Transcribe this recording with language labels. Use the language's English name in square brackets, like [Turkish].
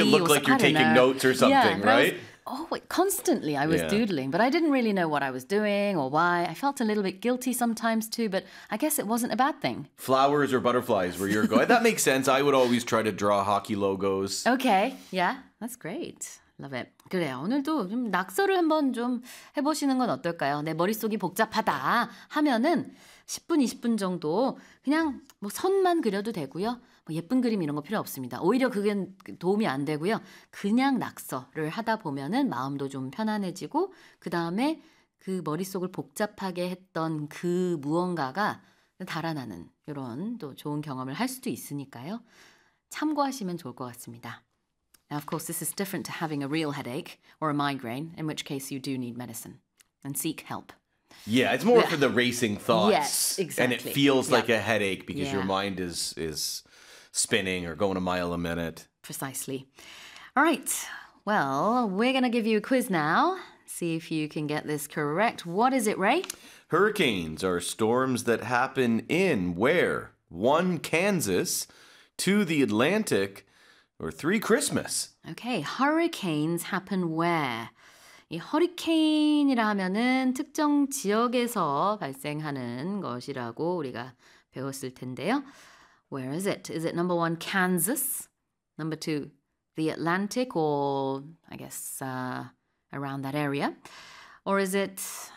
[English] it look like you're taking notes or something, right? Constantly I was doodling, but I didn't really know what I was doing or why. I felt a little bit guilty sometimes too, but I guess it wasn't a bad thing. Flowers or butterflies were your goal. That makes sense. I would always try to draw hockey logos. Okay, yeah, that's great. Love it. [Korean] 그래요. 오늘도 좀 낙서를 한번 좀 해보시는 건 어떨까요? 내 머릿속이 복잡하다 하면은 10분, 20분 정도 그냥 뭐 선만 그려도 되고요. 뭐 예쁜 그림 이런 거 필요 없습니다. 오히려 그게 도움이 안 되고요. 그냥 낙서를 하다 보면은 마음도 좀 편안해지고 그 다음에 그 머릿속을 복잡하게 했던 그 무언가가 달아나는 이런 또 좋은 경험을 할 수도 있으니까요. 참고하시면 좋을 것 같습니다. [English] Now, of course, this is different to having a real headache or a migraine, in which case you do need medicine and seek help. Yeah, it's more for the racing thoughts. Yes, exactly. And it feels like a headache because your mind is spinning or going a mile a minute. Precisely. All right. Well, we're going to give you a quiz now. See if you can get this correct. What is it, Ray? Hurricanes are storms that happen in where? One, Kansas, two, the Atlantic, or three, Christmas. Okay, hurricanes happen where? [Korean] 이 허리케인이라 하면은 특정 지역에서 발생하는 것이라고 우리가 배웠을 텐데요. [English] Where is it? Is it number one, Kansas? Number two, the Atlantic, or I guess around that area? Or is it...